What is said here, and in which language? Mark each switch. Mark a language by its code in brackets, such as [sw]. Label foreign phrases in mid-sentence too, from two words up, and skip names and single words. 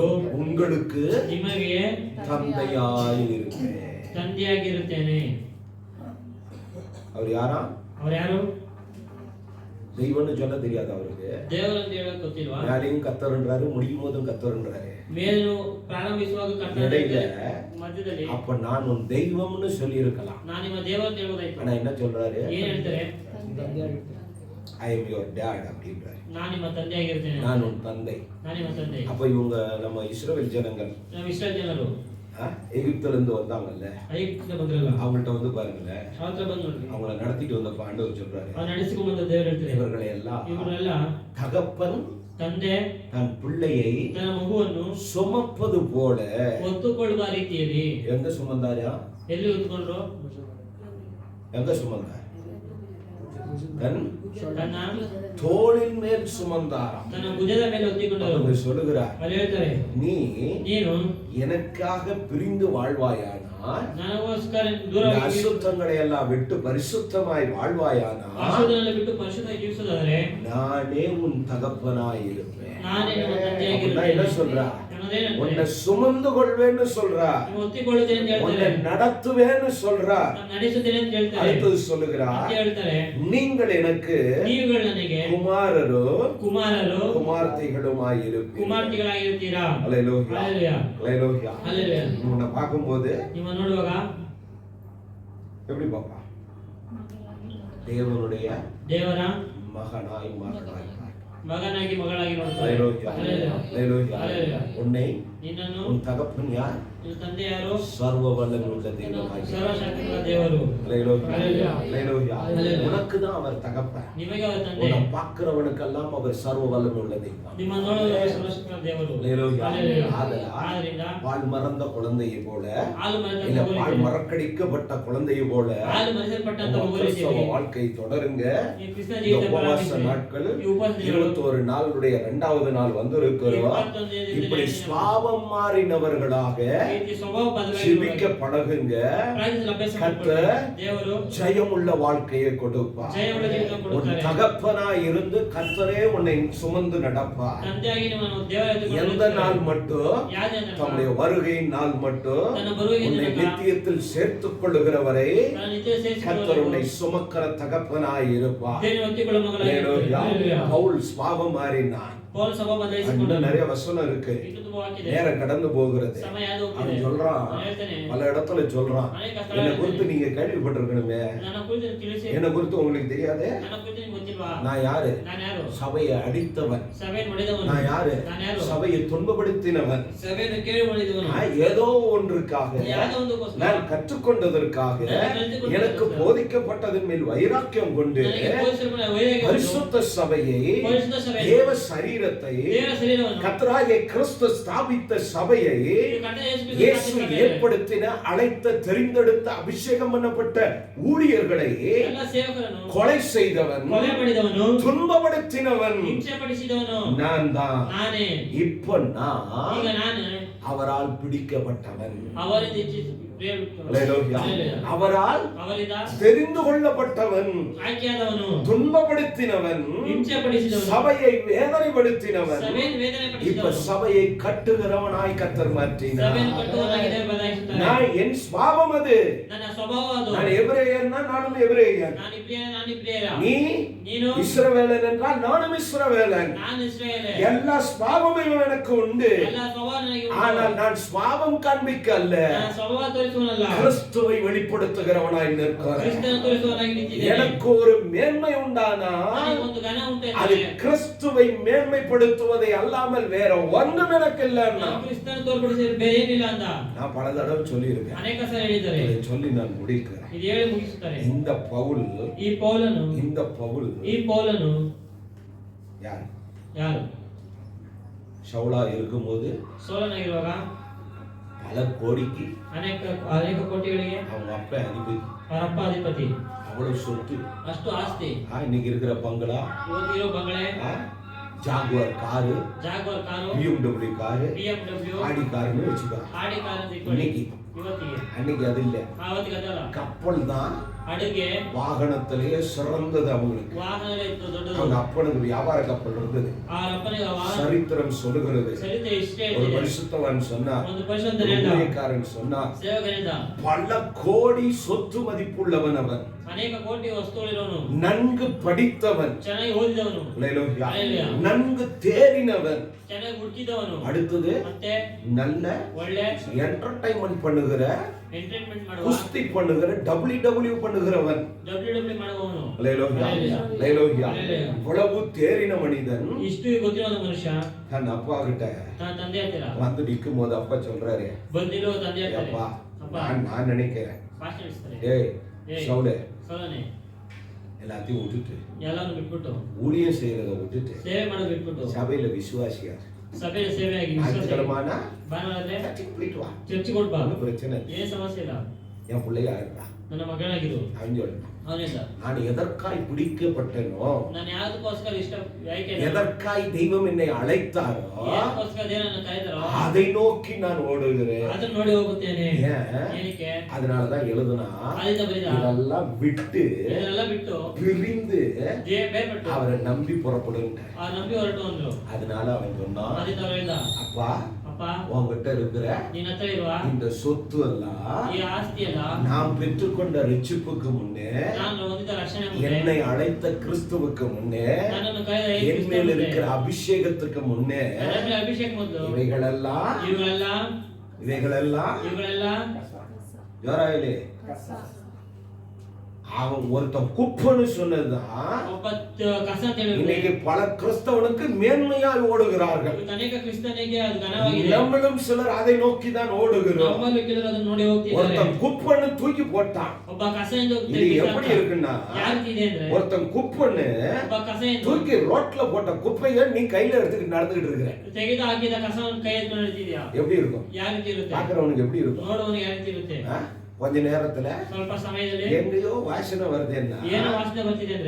[ta] உங்களுக்கு [kn] ನಿಮಗೆ [ta] தந்தையாயிருப்பேன். [kn] ತಂದೆಯಾಗಿರುತ್ತೇನೆ. [ta] அவர் யாரா? [kn] ಅವ್ರು ಯಾರು? [ta] தெய்வம்னு சொல்ல தெரியாது அவருக்கு. [kn] ದೇವರಂತ ಹೇಳಕ್ ಗೊತ್ತಿಲ್ವಾ? [ta] மேலையும் கத்தர்ன்றாரு, முடியும் போதும் கத்தர்ன்றாரு. [kn] ಮೇಲು ಪ್ರಾರಂಭಿಸುವಾಗ [ta] இடையில [kn] ಮಧ್ಯದಲ್ಲಿ [ta] அப்ப நான் உன் தெய்வம்னு சொல்லி இருக்கலாம். [kn] ನಾನು ನಿಮ್ಮ ದೇವರು ಅಂತ ಹೇಳ್ಬೋದಾಯ್ತು. [ta] ஆனா என்ன சொல்றாரு? [kn] ಏನ್ ಹೇಳ್ತಾರೆ? [en] I am your dad [ta] அப்படின்றாரு. [kn] ನಾನು ನಿಮ್ಮ ತಂದೆ ಆಗಿರ್ತೇನೆ. [ta] நான் உன் தந்தை. [kn] ನಾನು ನಿಮ್ಮ ತಂದೆ. [ta] அப்ப இவங்க நம்ம இஸ்ரவேல் ஜனங்கள் [kn] ನಾವು ಇಸ್ರಾಯೇಲ್ ಜನರು [ta] எகிப்துல இருந்து வந்தாங்கல்ல, [kn] ಐಕ್ಯತೆ ಬಂದ್ರಲ್ಲ, [ta] அவங்கள்ட்ட வந்து பாருங்களேன், [kn] ಅವತ್ರ ಬಂದು ನೋಡ್ರಿ, [ta] அவங்கள நடத்திட்டு வந்தப்ப ஆண்டவர் சொல்றாரு, [kn] ಅವ್ರು ನಡೆಸಿಕೊಂಡು ಬಂದ ದೇವರು ಹೇಳ್ತಾರೆ, [ta] இவர்களை எல்லாம் [kn] ಇವರೆಲ್ಲ [ta] தகப்பன் [kn] ತಂದೆ [ta] தன் பிள்ளையை [kn] ತನ್ನ ಮಗುವನ್ನು [ta] சுமப்பது போல [kn] ಹೊತ್ತುಕೊಳ್ಳುವ ರೀತಿಯಲ್ಲಿ [ta] எங்க சுமந்தாரா? [kn] ಎಲ್ಲಿ ಹೊತ್ತುಕೊಂಡ್ರು? [ta] எங்க சுமந்தார்? தன் [kn] ತನ್ನ [ta] தோளின் மேல் சுமந்தாராம். [kn] ತನ್ನ ಭುಜದ ಮೇಲೆ ಹೊತ್ತಿಕೊಂಡರು. [ta] அவங்க சொல்லுகிறார், [kn] ಅಲ್ಲಿ ಹೇಳ್ತಾರೆ, [ta] நீ [kn] ನೀನು [ta] எனக்காக பிரிந்து வாழ்வாயானால், [kn] ನನಗೋಸ್ಕರ [ta] இந்த [kn] ದೂರವಾಗಿ [ta] அசுத்தங்களை எல்லாம் விட்டு பரிசுத்தமாய் வாழ்வாயானால், [kn] ಅಶುದ್ಧನೆಲ್ಲ ಬಿಟ್ಟು ಪರಿಶುದ್ಧವಾಗಿ ಜೀವಿಸೋದಾದ್ರೆ [ta] நானே உன் தகப்பனாய் இருப்பேன். [kn] ನಾನೇ ನಿಮ್ಮ [ta] அப்படின்னா [kn] ತಂದೆಯಾಗಿರುತ್ತೇನೆ. [ta] என்ன சொல்றா? [kn] ಅನ್ನೋದೇನಂದ್ರೆ, [ta] உன்னை சுமந்து கொள்வேன்னு சொல்றா, [kn] ನೀವು ಹೊತ್ತಿಕೊಳ್ಳುತ್ತೇನೆ ಅಂತ [ta] உன்னை [kn] ಹೇಳ್ತಾರೆ, [ta] நடத்துவேன்னு சொல்றா. [kn] ನಾನು ನಡೆಸುತ್ತೇನೆ ಅಂತ ಹೇಳ್ತಾರೆ. [ta] அடுத்தது சொல்லுகிறா, [kn] ಮತ್ತೆ ಹೇಳ್ತಾರೆ, [ta] நீங்கள் எனக்கு [kn] ನೀವುಗಳು ನನಗೆ [ta] குமாரரோ [kn] ಕುಮಾರರು [ta] குமார்த்தைகளுமாய் இருப்பீர்கள். [kn] ಕುಮಾರ್ತಿಗಳಾಗಿರ್ತೀರಾ. [ta] அல்லேலூயா. அல்லேலூயா. அல்லேலூயா. அல்லேலூயா. உன்னை பார்க்கும்போது [kn] ನಿಮ್ಮ ನೋಡುವಾಗ [ta] எப்படி பாப்பா? தேவனுடைய [kn] ದೇವರ [ta] மகனாய் மகனாய் [kn] ಮಗನಾಗಿ ಮಗಳಾಗಿ ನೋಡ್ತಾರೆ. [ta] அல்லேலூயா. அல்லேலூயா. அல்லேலூயா. அல்லேலூயா. உன்னை [kn] ನಿನ್ನನ್ನು [ta] உன் தகப்பன் யார்? [kn] ನಿನ್ನ ತಂದೆ ಯಾರು? [ta] சர்வ வல்லமையுள்ள தெய்வமாய். [kn] ಸರ್ವಶಕ್ತಿಗಳ ದೇವರು. [ta] அல்லேலூயா. அல்லேலூயா. அல்லேலூயா. அல்லேலூயா. உனக்கு தான் அவர் தகப்பன். [kn] ನಿಮಗೆ ಅವರ ತಂದೆ. [ta] உன்னை பார்க்கிறவனுக்கெல்லாம் அவர் சர்வ வல்லமையுள்ள தெய்வம். [kn] ನಿಮ್ಮ ನೋಡುವ ಸರ್ವಶಕ್ತಿಗಳ ದೇವರು. [ta] அல்லேலூயா. அல்லேலூயா. ஆதலால் [kn] ಆದ್ದರಿಂದ [ta] பால் மறந்த குழந்தையை போல, [kn] ಹಾಲು ಮರೆತ [ta] இல்ல [kn] ಮಗುವಿಗೆ, [ta] பால் மறக்கடிக்கப்பட்ட குழந்தையை போல [kn] ಹಾಲು ಮರೆಸಲ್ಪಟ್ಟಂತ [ta] உங்க [kn] ಮಗುವಿಗೆ [ta] கிறிஸ்தவ வாழ்க்கை தொடருங்க. [kn] ಈ ಕ್ರಿಸ್ತ [ta] இந்த [kn] ಜೀವಿತ [ta] உபவாச [kn] ಪ್ರಾರಂಭಿಸಿ. [ta] நாட்கள் [kn] ಈ ಉಪವಾಸ ದಿನಗಳು [ta] 21 நாளுடைய 2வது நாள் வந்திருக்கிறோம். இப்படி சுவாபம் மாறினவர்களாக [kn] ರೀತಿ ಸ್ವಭಾವ [ta] ஜெபிக்க [kn] ಬದಲಾಗಿ [ta] பழகுங்க. [kn] ಪ್ರಾರ್ಥನೆ ಅಭ್ಯಾಸ [ta] கர்த்தர் [kn] ಮಾಡಿಕೊಳ್ಳಿ. ದೇವರು [ta] ஜெயமுள்ள வாழ்க்கையை கொடுப்பார். [kn] ಜಯವುಳ್ಳ ಜೀವಿತ [ta] உன் [kn] ಕೊಡುತ್ತಾರೆ. [ta] தகப்பனாய் இருந்து கர்த்தரே உன்னை சுமந்து நடப்பார். [kn] ತಂದೆಯಾಗಿ ನಿಮ್ಮನ್ನು ದೇವರ ಎದುರು [ta] எந்த நாள் மட்டும்? [kn] ಯಾವುದೇ ದಿನ [ta] தம்முடைய வருகையின் நாள் மட்டும் [kn] ತನ್ನ ಬರುವಿಗೆ [ta] உன்னை [kn] ದಿನಕ [ta] நித்தியத்தில் சேர்த்துக் கொள்ளுகிறவரை [kn] ತನ್ನ ನಿತ್ಯ [ta] கர்த்தர் உன்னை [kn] ಸೇರಿಸಿಕೊಳ್ಳುವ [ta] சுமக்கிற தகப்பனாய் இருப்பார். [kn] ದೇವರು ಒತ್ತಿಕೊಳ್ಳುವ ಮಗಳಾಗಿರುತ್ತಾರೆ. [ta] அல்லேலூயா. அல்லேலூயா. பவுல் சுவாபம் மாறினான். [kn] ಪೌಲ್ ಸಭಾ ಬದಲಾಯಿಸಿಕೊಂಡು [ta] இன்னும் நிறைய வசனம் இருக்கு, [kn] ಇದು ತುಂಬಾ ವಾಕ್ಯ [ta] நேரம் கடந்து போகிறது. [kn] ಸಮಯ ಅದು ಹೋಗ್ತಿದೆ. [ta] அவன் சொல்றான், [kn] ನಾನು ಹೇಳ್ತೇನೆ, [ta] பல இடத்துல சொல்றான், [kn] ಅನೇಕ [ta] என்னை [kn] ಸ್ಥಳಗಳಲ್ಲಿ [ta] குறித்து நீங்க கேள்விப்பட்டிருக்கணுமே, [kn] ನನ್ನ ಕುರಿತು ತಿಳಿಸಿ, [ta] என்னை குறித்து உங்களுக்கு தெரியாது, [kn] ನನ್ನ ಕುರಿತು ನಿಮಗೆ ಗೊತ್ತಿಲ್ವಾ? [ta] நான் யாரு? [kn] ನಾನು ಯಾರು? [ta] சபையை அடித்தவன். [kn] ಸಭೆಯನ್ನು ಮಾಡಿದವನು. [ta] நான் யாரு? [kn] ನಾನು ಯಾರು? [ta] சபையை துன்பப்படுத்தினவன். [kn] ಸಭೆಯನ್ನು ಕೇಳಿ ಮಾಡಿದವನು. [ta] நான் ஏதோ ஒன்றுக்காக, [kn] ಯಾವುದೋ ಒಂದಕ್ಕೋಸ್ಕರ, [ta] நான் கற்றுக்கொண்டதற்காக, எனக்கு போதிக்கப்பட்டதன் மேல் வைராக்கியம் கொண்டு [kn] ನನಗೆ ಬೋಧಿಸಲ್ಪಟ್ಟ ವೈರಾಗ್ಯವನ್ನು, [ta] பரிசுத்த சபையை, [kn] ಪರಿಶುದ್ಧ ಸಭೆಯನ್ನು, [ta] தேவ சரீரத்தை, [kn] ದೇವರ ಶರೀರವನ್ನು, [ta] கர்த்தராகிய கிறிஸ்து ஸ்தாபித்த சபையை, [kn] ಕರ್ತನಾದ ಯೇಸು ಕ್ರಿಸ್ತನು [ta] இயேசு [kn] ಸ್ಥಾಪಿಸಿದ [ta] ஏற்படுத்தின அழைத்த தெரிந்தெடுத்த அபிஷேகம் பண்ணப்பட்ட ஊழியர்களை [kn] ಎಲ್ಲ ಸೇವಕರನ್ನು [ta] கொலை செய்தவன், [kn] ಕೊಲೆ ಮಾಡಿದವನು, [ta] துன்பப்படுத்தினவன் [kn] ಹಿಂಸೆ ಪಡಿಸಿದವನು [ta] நான் தான். [kn] ನಾನೇ. [ta] இப்ப நான் [kn] ಈಗ ನಾನು [ta] அவரால் பிடிக்கப்பட்டவன், [kn] ಅವರಿಂದ [ta] அல்லேலூயா. அவரால் [kn] ಅವರಿಂದ [ta] தெரிந்து கொள்ளப்பட்டவன், [kn] ಆಯ್ಕೆಯಾದವನು, [ta] துன்பப்படுத்தினவன், [kn] ಹಿಂಸೆ ಪಡಿಸಿದವನು, [ta] சபையை வேதனைப்படுத்தினவன். [kn] ಸಭೆಯನ್ನು ವೇದನೆ [ta] இப்ப [kn] ಪಡಿಸಿದವನು, [ta] சபையை கட்டுகிறவனாய் கர்த்தர் மாற்றினார். [kn] ಸಭೆಯನ್ನು ಕಟ್ಟುವವನಾಗಿ ದೇವರು ಬದಲಾಯಿಸುತ್ತಾರೆ. [ta] நான் என் சுபாவம் அது. [kn] ನನ್ನ ಸ್ವಭಾವ ಅದು. [ta] நான் எபிரேயன்னா நானும் எபிரேயன். [kn] ನಾನು ಇಬ್ರಿಯರ, [ta] நீ [kn] ನೀನು [ta] இஸ்ரவேலன் என்றால் நானும் இஸ்ரவேலன். [kn] ನಾನು ಇಸ್ರಾಯೇಲ್. [ta] எல்லா சுபாவமும் எனக்கு உண்டு. [kn] ಎಲ್ಲ ಸ್ವಭಾವ ನನಗೆ ಉಂಟು. [ta] ஆனால் நான் சுபாவம் காண்பிக்க அல்ல, [kn] ನಾನು ಸ್ವಭಾವ ತೋರಿಸುವನಲ್ಲ, [ta] கிறிஸ்துவை வெளிப்படுத்துகிறவனாய் நிற்கிறேன். [kn] ಕ್ರಿಸ್ತನ ತೋರಿಸುವವನಾಗಿ ನಿಂತಿದ್ದೇನೆ. [ta] எனக்கு ஒரு மேன்மை உண்டானா [kn] ನನಗೆ ಒಂದು ಘನ ಉಂಟು [ta] அது [kn] ಎಂದರೆ, [ta] கிறிஸ்துவை மேன்மைப்படுத்துவதை அல்லாமல் வேற ஒன்றும் எனக்கு இல்லைன்னா, [kn] ನಾನು ಕ್ರಿಸ್ತನ ತೋರ್ಪಡಿಸಿದ್ರೆ ಬೇರೆ ಏನಿಲ್ಲ ಅಂತ [ta] நான் பல தடவை சொல்லியிருக்கேன், [kn] ಅನೇಕ ಸಾರಿ ಹೇಳಿದ್ದಾರೆ. [ta] இதை சொல்லி நான் முடிக்கிறேன். [kn] ಇದು ಹೇಳಿ ಮುಗಿಸುತ್ತಾರೆ. [ta] இந்த பவுல், [kn] ಈ ಪೌಲನು, [ta] இந்த பவுல் [kn] ಈ ಪೌಲನು [ta] யார்? [kn] ಯಾರು? [ta] சவுலா இருக்கும்போது [kn] ಸೋಲನಾಗಿರುವಾಗ [ta] பல கோடிக்கு [kn] ಅನೇಕ ಕೋಟಿಗಳಿಗೆ [ta] அவங்க அப்ப அதிபதி, [kn] ಅವರಪ್ಪ ಅಧಿಪತಿ, [ta] அவ்வளவு சொத்து. [kn] ಅಷ್ಟು ಆಸ್ತಿ. [ta] இன்னைக்கு இருக்கிற பங்களா, [kn] ಇವತ್ತಿರೋ ಬಂಗಲೆ, [ta] ஜாகுவார் காரு, [kn] ಜಾಗ್ವಾರ್ ಕಾರು, [ta] BMW காரு, [kn] BMW, [ta] ஆடி காருன்னு வச்சுக்கோ. [kn] ಆಡಿ ಕಾರು ಅಂತ ಇಟ್ಕೊಳ್ಳಿ. [ta] இன்னைக்கு [kn] ಇವತ್ತಿಗೆ [ta] அன்னைக்கு அது இல்ல, [kn] ಆವತ್ತಿಗೆ ಅದಲ್ಲ. [ta] கப்பல் தான் [kn] ಅಡುಗೆ [ta] வாகனத்திலேயே சிறந்தது அவங்களுக்கு. [kn] ವಾಹನ ಇತ್ತು ದೊಡ್ಡದು. [ta] அவங்க அப்பனுக்கு வியாபார கப்பல் இருந்தது. [kn] ಆ ಅಪ್ಪನಿಗೆ ಆ ವಾಹನ [ta] சரித்திரம் சொல்லுகிறது, [kn] ಚರಿತ್ರೆ ಇಷ್ಟೇ [ta] ஒரு [kn] ಇದೆ. [ta] பரிசுத்தவான் சொன்னார், [kn] ಒಂದು ಪರಿಶುದ್ಧ [ta] ஒரு [kn] ಹೇಳ್ದ, [ta] ஊழியக்காரன் சொன்னார், [kn] ಸೇವಕನಿಂದ [ta] பல கோடி சொத்து மதிப்புள்ளவன் அவன், [kn] ಅನೇಕ ಕೋಟಿ ವಸ್ತುಗಳಿರೋನು, [ta] நன்கு படித்தவன், [kn] ಚೆನ್ನಾಗಿ ಓದಿದವನು, [ta] அல்லேலூயா, அல்லேலூயா. நன்கு தேறினவன், [kn] ಚೆನ್ನಾಗಿ ಹುಡುಕಿದವನು, [ta] அடுத்தது [kn] ಮತ್ತೆ [ta] நல்ல [kn] ಒಳ್ಳೆ [ta] என்டர்டைன்மெண்ட் பண்ணுகிற, [kn] ಎಂಟರ್ಟೈನ್ಮೆಂಟ್ ಮಾಡುವ, [ta] குஸ்தி பண்ணுகிற, WWE பண்ணுகிறவன், [kn] WWE ಮಾಡುವವನು, [ta] அல்லேலூயா, அல்லேலூயா. அல்லேலூயா. அல்லேலூயா. இவ்வளவு தேறின மனிதன் [kn] ಇಷ್ಟು ಗೊತ್ತಿರೋ ಮನುಷ್ಯ [ta] தன் அப்பா கிட்ட [kn] ತನ್ನ ತಂದೆ ಹತ್ತಿರ [ta] வந்து நிற்கும் போது அப்பா சொல்றாரு, [kn] ಬಂದಿರೋ ತಂದೆ ಹತ್ತಿರ [ta] அப்பா [kn] ಅಪ್ಪ [ta] நான் நினைக்கிறேன், [kn] ಭಾಷಣ ನಡೆಸ್ತಾರೆ. [ta] டேய் ஏய். சவுலே, [kn] ಸೋಲನೆ [ta] எல்லாத்தையும் விட்டுட்டு [kn] ಎಲ್ಲಾನು ಬಿಟ್ಬಿಟ್ಟು, [ta] ஊழியம் செய்யறத விட்டுட்டு [kn] ಸೇವೆ ಮಾಡೋದು ಬಿಟ್ಬಿಟ್ಟು, [ta] சபையில விசுவாசியா [kn] ಸಭೆಯ ಸೇವೆಯಾಗಿ [ta] ஞாயிற்றுக்கிழமைனா [kn] ಭಾನುವಾರ [ta] சர்ச்சுக்கு போயிட்டு வா, [kn] ಚರ್ಚ್ ಕೊಡ್ಬಾ, [ta] ஒன்றும் பிரச்சனை இல்லை. [kn] ಏನ್ ಸಮಸ್ಯೆ ಇಲ್ಲ. [ta] என் பிள்ளையா இருக்கா [kn] ನನ್ನ ಮಗನಾಗಿರು [ta] அவன் சொல்றான், [kn] ಅವನಿಂದ [ta] நான் எதற்காய் பிடிக்கப்பட்டனோ, [kn] ನಾನು ಯಾವ್ದಕ್ಕೋಸ್ಕರ ಇಷ್ಟ ಆಯ್ಕೆ [ta] எதற்காய் தெய்வம் என்னை அழைத்தாரோ [kn] ಯಾವ್ದಕ್ಕೋಸ್ಕರ ದೇವರನ್ನ ಕರೆದರೋ [ta] அதை நோக்கி நான் ஓடுகிறேன். [kn] ಅದನ್ನ ನೋಡಿ ಹೋಗುತ್ತೇನೆ. [ta] ஏன்? [kn] ಏನಕ್ಕೆ? [ta] அதனாலதான் எழுதுனா, [kn] ಅದರಿಂದ ಬರಿದ [ta] இதெல்லாம் விட்டு [kn] ಇದನ್ನೆಲ್ಲ ಬಿಟ್ಟು [ta] பிரிந்து [kn] ಬೇರ್ಪಟ್ಟು [ta] அவரை நம்பி புறப்படுங்க. [kn] ಆ ನಂಬಿ ಹೊರಟು ಅಂದ್ರು. [ta] அதனால அவன் சொன்னான், [kn] ಅದರಿಂದ ಅವ್ರು ಹೇಳ್ದ, [ta] அப்பா [kn] ಅಪ್ಪ [ta] உன்கிட்ட இருக்கிற [kn] ನಿನ್ನ ಹತ್ರ ಇರುವ [ta] இந்த சொத்து எல்லாம் [kn] ಈ ಆಸ್ತಿ ಎಲ್ಲ [ta] நாம் பெற்றுக்கொண்ட ரட்சிப்புக்கு முன்னே, [kn] ನಾನು ಹೊಂದಿದ ರಕ್ಷಣೆ ಮುಂದೆ, [ta] என்னை அழைத்த கிறிஸ்துவுக்கு முன்னே, [kn] ನನ್ನನ್ನು ಕರೆದ ಯೇಸು [ta] என் [kn] ಕ್ರಿಸ್ತನ [ta] மேல் [kn] ಮುಂದೆ, [ta] இருக்கிற அபிஷேகத்துக்கு முன்னே, [kn] ನನ್ನ ಮೇಲೆ ಅಭಿಷೇಕ ಮೊದಲು [ta] இவைகளெல்லாம் [kn] ಇವುಗಳೆಲ್ಲ [ta] ஜோராயிலே அவன் ஒருத்தன் குப்பன்னு சொன்னதுதான் [kn] ಒಬ್ಬ ಕಸ ಅಂತ ಹೇಳಿದ್ರೆ [ta] இன்னைக்கு பல கிறிஸ்தவனுக்கு மேன்மையாய் ஓடுகிறார்கள். [kn] ಇವತ್ತು ಅನೇಕ ಕ್ರಿಸ್ತನಿಗೆ ಅದು ಘನವಾಗಿದೆ. [ta] நம்மளும் சிலர் அதை நோக்கி தான் ஓடுகிறோம். [kn] ನಮ್ಮಲ್ಲಿ ಕೆಲವರು ಅದನ್ನು ನೋಡಿ ಹೋಗ್ತಿದ್ದಾರೆ. [ta] ஒருத்தன் குப்பன்னு தூக்கி போட்டான். [kn] ಒಬ್ಬ ಕಸ ಎಂದು [ta] இது எப்படி இருக்குன்னா, [kn] ಯಾವ ರೀತಿ ಇದೆ ಅಂದ್ರೆ, [ta] ஒருத்தன் குப்பன்னு [kn] ಒಬ್ಬ ಕಸ ಎಂದು [ta] தூக்கி ரோட்ல போட்ட குப்பையை நீ கையில எடுத்துக்கிட்டு நடந்துகிட்டு இருக்கிற, [kn] ತೆಗೆದು ಹಾಕಿದ ಕಸವನ್ನು ಕೈ ಎತ್ಕೊಂಡು ನಡೆದಿದ್ಯಾ? [ta] எப்படி இருக்கும்? [kn] ಯಾವ ರೀತಿ ಇರುತ್ತೆ? [ta] பாக்குறவனுக்கு எப்படி இருக்கும்? [kn] ನೋಡುವವನಿಗೆ ಯಾವ ರೀತಿ ಇರುತ್ತೆ? [ta] கொஞ்ச நேரத்துல [kn] ಸ್ವಲ್ಪ ಸಮಯದಲ್ಲಿ [ta] எங்கேயோ வாசனை வருதுன்னா, [kn] ಏನೋ ವಾಸನೆ ಬರ್ತಿದೆ ಅಂದ್ರೆ